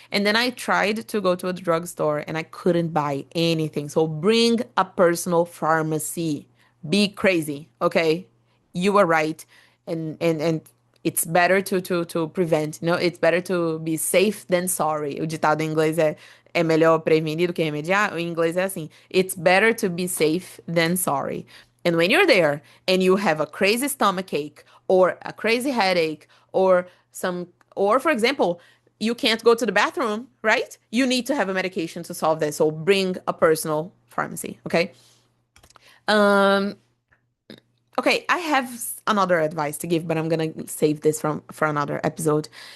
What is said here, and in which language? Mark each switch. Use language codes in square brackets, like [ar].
[en] And then I tried to go to a drugstore and I couldn't buy anything. So bring a personal pharmacy. Be crazy, okay? You were right. And it's better to prevent, it's better to be safe than sorry. [pt] O ditado em inglês é melhor prevenir do que remediar. O inglês é assim, [en] it's better to be safe than sorry. And when you're there and you have a crazy stomach ache or a crazy headache or or for example, you can't go to the bathroom, right? You need to have a medication to solve this. So bring a personal pharmacy, okay? Um, Okay, I have another advice to give, but I'm gonna save this from for another episode.